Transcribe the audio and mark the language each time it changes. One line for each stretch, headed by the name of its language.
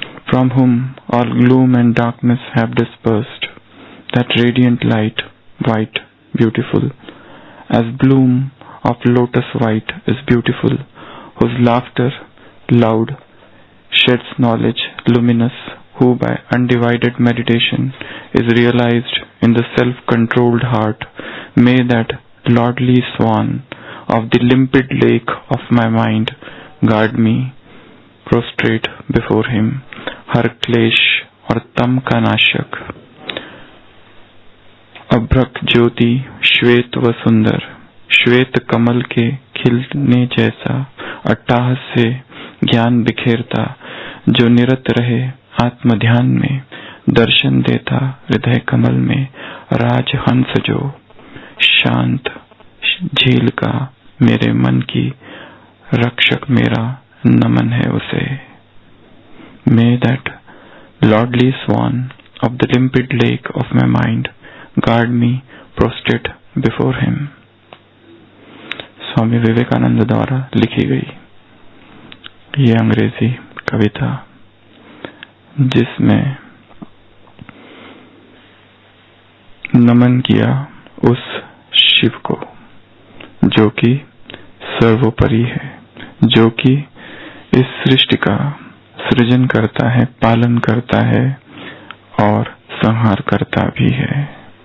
English: From whom all gloom and darkness have dispersed, that radiant light, white, beautiful, as bloom of lotus white is beautiful, whose laughter, loud, sheds knowledge luminous, who by undivided meditation is realized in the self-controlled heart. May that lordly swan of the limpid lake of my mind guard me, prostrate before him,
Hindi: हर क्लेश और तम का नाशक। अभ्रक ज्योति श्वेत व सुंदर, श्वेत कमल के खिलने जैसा, अट्टाहस से ज्ञान बिखेरता, जो निरत रहे आत्म ध्यान में, दर्शन देता हृदय कमल में, राजहंस जो शांत झील का मेरे मन की रक्षक, मेरा नमन है उसे।
English: May that lordly swan of the limpid lake of my mind guard me, prostrate before him.
Hindi: Swami Vivekananda द्वारा लिखी गई ये अंग्रेजी कविता, जिसमें नमन किया उस शिव को जो कि सर्वोपरि है, जो कि इस सृष्टि का सृजन करता है, पालन करता है और संहार करता भी है।